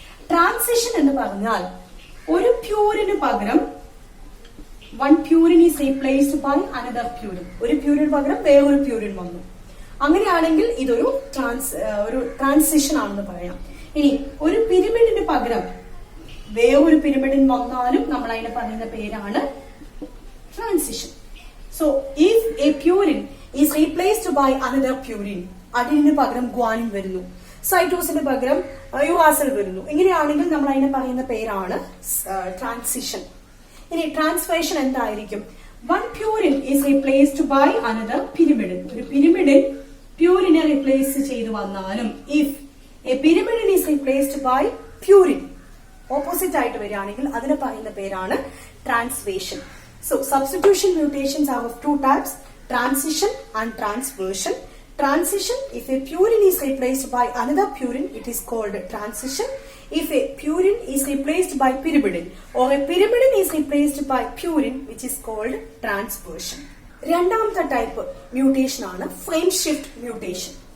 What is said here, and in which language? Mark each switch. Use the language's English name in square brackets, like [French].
[Malayalam] Transition എന്ന് പറഞ്ഞാൽ ഒരു പ്യൂരിന് പകരം [English] one purine is replaced by another purine. [Malayalam] ഒരു പ്യൂരിന് പകരം വേറൊരു പ്യൂരിൻ വന്നു. അങ്ങനെയാണെങ്കിൽ ഇതൊരു ട്രാൻസിഷൻ ആണെന്ന് പറയാം. ഇനി ഒരു പിരമിഡിന് പകരം വേറൊരു പിരമിഡിൻ വന്നാലും നമ്മൾ അതിനെ പറയുന്ന പേരാണ് transition. [English] so if a purine is replaced by another purine, [Malayalam] അഡിനിന് പകരം ഗ്വാനിൻ വരുന്നു, സൈറ്റോസിന് പകരം യുറാസിൽ വരുന്നു, ഇങ്ങനെയാണെങ്കിൽ നമ്മൾ അതിനെ പറയുന്ന പേരാണ് ട്രാൻസിഷൻ. ഇനി ട്രാൻസ്ഫേഷൻ എന്തായിരിക്കും? [English] One purine is replaced by another pyrimidine. [Malayalam] ഒരു പിരമിഡിൻ പ്യൂരിനെ റീപ്ലേസ് ചെയ്തു വന്നാലും, [English] if a pyrimidine is replaced by purine [Malayalam] opposite ആയിട്ട് വരികയാണെങ്കിൽ അതിനെ പറയുന്ന പേരാണ് ട്രാൻസ്ഫേഷൻ. [English] So substitution mutations are of 2 types, transition and transversion. Transition, if a purine is replaced by another purine, it is called transition. If a purine is replaced by pyrimidine or a pyrimidine is replaced by purine, which is called transversion. [Malayalam] രണ്ടാമത്തെ type mutation ആണ് frame shift mutation.